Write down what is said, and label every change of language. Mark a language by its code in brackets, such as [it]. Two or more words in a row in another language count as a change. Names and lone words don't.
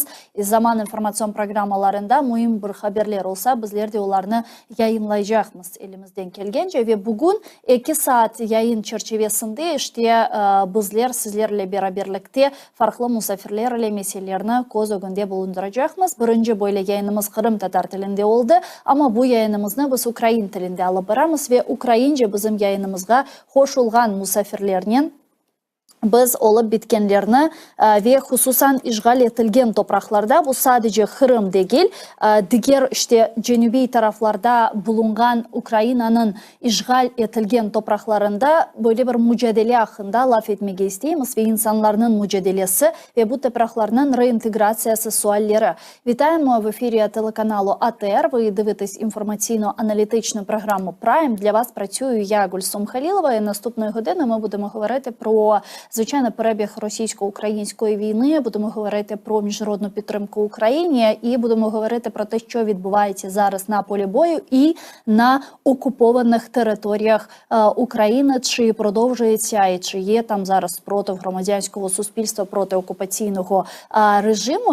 [crh] Zaman informasyon programmalarında mühim bir haberler olsa bizler de ularni yayınlayacakmız elimizden kelgence ve bugün 2 saat yayın çerçevesinde işte bizler sizlerle beraberlikte farklı musafirlerle meselelerini göz önünde bulunduracakmız. Birinci böyle yayınımız Kırım Tatar tilinde oldu ama bu yayınımızı biz Ukrayn tilinde alıp baramız ve Ukrayince bizim yayınımız hoş olgan musafirlerinin biz olup bitkenlerini ve hususan işgal etilgen topraklarda bu sadece Kırım değil, diğer işte cenubi taraflarda bulungan Ukrayna'nın işgal etilgen topraklarında böyle bir mücadele hakkında laf etmeye isteyimiz ve insanların mücadelesi ve bu topraklarının reintegrasyası sualleri. [uk] Вітаємо в ефірі телеканалу АТР. Ви дивитесь інформаційно-аналітичну програму Prime. Для вас працюю я, Гульсум Халілова. І наступної години ми будемо говорити про звичайно, перебіг російсько-української війни, будемо говорити про міжнародну підтримку Україні і будемо говорити про те, що відбувається зараз на полі бою і на окупованих територіях України, чи продовжується і чи є там зараз спротив громадянського суспільства проти окупаційного режиму.